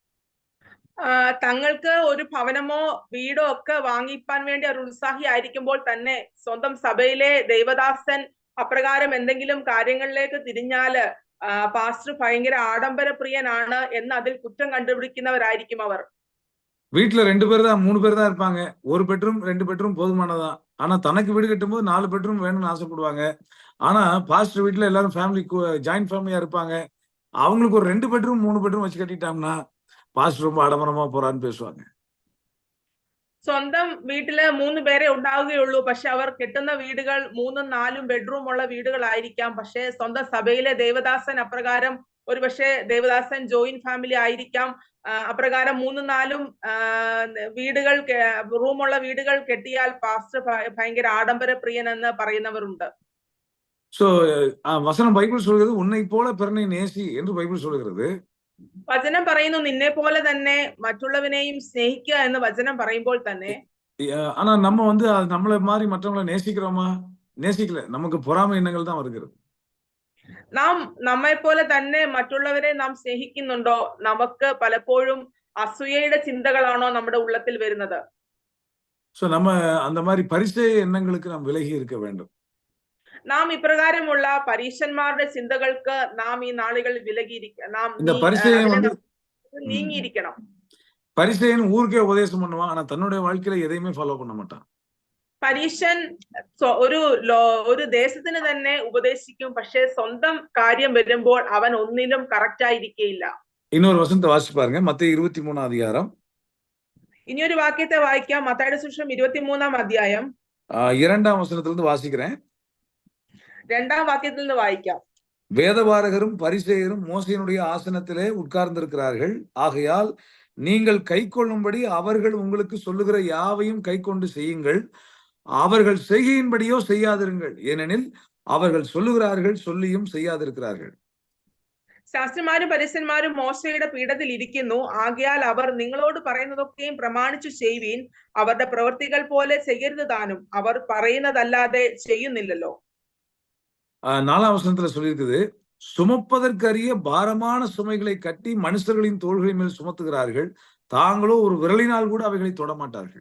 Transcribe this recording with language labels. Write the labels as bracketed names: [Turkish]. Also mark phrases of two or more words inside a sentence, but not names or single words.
[Malayalam] തങ്ങൾക്ക് ഒരു ഭവനമോ വീടോ ഒക്കെ വാങ്ങിപ്പാൻ വേണ്ടി അവർ ഉത്സാഹിയായിരിക്കുമ്പോൾ തന്നെ സ്വന്തം സഭയിലെ ദൈവദാസൻ അപ്രകാരം എന്തെങ്കിലും കാര്യങ്ങളിലേക്ക് തിരിഞ്ഞാല് പാസ്റ്റർ ഭയങ്കര ആഡംബര പ്രിയനാണ് എന്ന് അതിൽ കുറ്റം കണ്ടുപിടിക്കുന്നവരായിരിക്കും അവർ. [Tamil] வீட்டுல 2 பேர் தான் 3 பேர் தான் இருப்பாங்க. ஒரு பெட்ரூம் 2 பெட்ரூம் போதுமானதான். ஆனா தனக்கு வீடு கட்டும்போது 4 பெட்ரூம் வேணும்னு ஆசைப்படுவாங்க. ஆனா பாஸ்டர் வீட்டுல எல்லாரும் [English] family joint family [Tamil] இருப்பாங்க. அவங்களுக்கு ஒரு 2 பெட்ரூம் 3 பெட்ரூம் வச்சு கட்டிட்டோம்னா பாஸ்டர் ரொம்ப ആഡംബരமா போறான்னு பேசுவாங்க. [Malayalam] സ്വന്തം വീട്ടില് 3 പേരെ ഉണ്ടാവുകയുള്ളൂ. പക്ഷെ അവർ കെട്ടുന്ന വീടുകൾ 3ഉം 4ഉം ബെഡ്റൂം ഉള്ള വീടുകളായിരിക്കാം. പക്ഷെ സ്വന്തം സഭയിലെ ദേവദാസൻ അപ്രകാരം, ഒരു പക്ഷേ ദേവദാസൻ [English] joint family [Malayalam] ആയിരിക്കാം, അപ്രകാരം 3ഉം 4ഉം വീടുകൾ റൂമുള്ള വീടുകൾ കെട്ടിയാൽ പാസ്റ്റർ ഭയങ്കര ആഡംബര പ്രിയൻ എന്ന് പറയുന്നവരുണ്ട്. [Tamil] சோ வசனம் பைபிள் சொல்கிறது உன்னை போல பிறனை நேசி என்று பைபிள் சொல்கிறது. [Malayalam] വചനം പറയുന്നു നിന്നെ പോലെ തന്നെ മറ്റുള്ളവനെയും സ്നേഹിക്കുക എന്ന് വചനം പറയുമ്പോൾ തന്നെ, [Tamil] ஆனா நம்ம வந்து நம்மள மாதிரி மற்றவங்களை நேசிக்கிறோமா? நேசிக்கல. நமக்கு பொறாமை எண்ணங்கள் தான் வருகிறது. [Malayalam] നാം നമ്മെ പോലെ തന്നെ മറ്റുള്ളവരെ നാം സ്നേഹിക്കുന്നുണ്ടോ? നമുക്ക് പലപ്പോഴും അസൂയയുടെ ചിന്തകളാണോ നമ്മുടെ ഉള്ളത്തിൽ വരുന്നത്? [Tamil] சோ நம்ம அந்த மாதிரி பரிசேய எண்ணங்களுக்கு நாம் விலகி இருக்க வேண்டும். [Malayalam] നാം ഇപ്രകാരമുള്ള പരീശന്മാരുടെ ചിന്തകൾക്ക് നാം ഈ നാളുകളിൽ നീങ്ങിയിരിക്കണം. [Tamil] பரிசேயன் ஊருக்கே உபதேசம் பண்ணுவான், ஆனா தன்னுடைய வாழ்க்கையில எதையுமே ஃபாலோ பண்ண மாட்டான். [Malayalam] പരീശൻ ഒരു ദേശത്തിന് തന്നെ ഉപദേശിക്കും, പക്ഷെ സ്വന്തം കാര്യം വരുമ്പോൾ അവൻ ഒന്നിലും കറക്റ്റ് ആയിരിക്കില്ല. [Tamil] இன்னொரு வசனத்தை வாசிச்சு பாருங்க, மத்தேயு 23 அதிகாரம். [Malayalam] ഇനിയൊരു വാക്യത്തെ വായിക്കാം. മത്തായിയുടെ സുവിശേഷം 23 അധ്യായം [Tamil] 2ஆம் வசனத்திலிருந்து வாசிக்கிறேன். [Malayalam] 2ஆம் വാക്യത്തിൽ നിന്ന് വായിക്കാം. [Tamil] வேதபாரகரும் பரிசேயரும் மோசேயினுடைய ஆசனத்திலே உட்கார்ந்திருக்கிறார்கள். ஆகையால் நீங்கள் கைக்கொள்ளும்படி அவர்கள் உங்களுக்கு சொல்லுகிற யாவையும் கைக்கொண்டு செய்யுங்கள். அவர்கள் செய்கையின்படியோ செய்யாதிருங்கள். ஏனெனில் அவர்கள் சொல்லுகிறார்கள், சொல்லியும் செய்யாதிருக்கிறார்கள். [Malayalam] ശാസ്ത്രിമാരും പരീശന്മാരും മോശയുടെ പീഠത്തിൽ ഇരിക്കുന്നു. ആകയാൽ അവർ നിങ്ങളോട് പറയുന്നതൊക്കെയും പ്രമാണിച്ചു ചെയ്യുവീൻ. അവരുടെ പ്രവൃത്തികൾ പോലെ ചെയ്യരുത് താനും. അവർ പറയുന്നതല്ലാതെ ചെയ്യുന്നില്ലല്ലോ. [Tamil] 4ஆம் வசனத்துல சொல்லியிருக்குது, சுமப்பதற்கரிய பாரமான சுமைகளை கட்டி மனுஷர்களின் தோள்களின் மேல் சுமத்துகிறார்கள், தாங்களோ ஒரு விரலினால் கூட அவைகளை தொடமாட்டார்கள்.